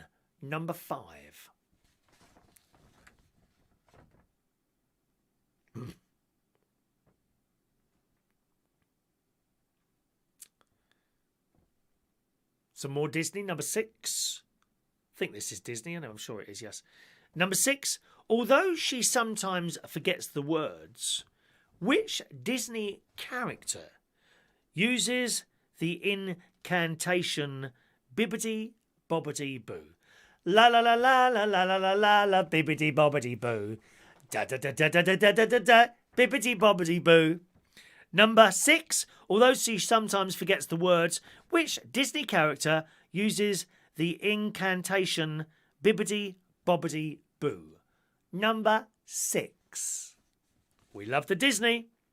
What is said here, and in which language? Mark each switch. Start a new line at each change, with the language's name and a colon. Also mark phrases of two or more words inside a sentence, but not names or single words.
English: Number 5. Some more Disney. Number 6. I think this is Disney. I know, I'm sure it is, yes. Number 6. Although she sometimes forgets the words, which Disney character uses the incantation bibbidi bobbidi boo? La la la la la la la la la la bibbidi bobbidi boo. Da da da da da da da da da da bibbidi bobbidi boo. Number 6. Although she sometimes forgets the words, which Disney character uses the incantation bibbidi bobbidi boo? Number 6. We love the Disney.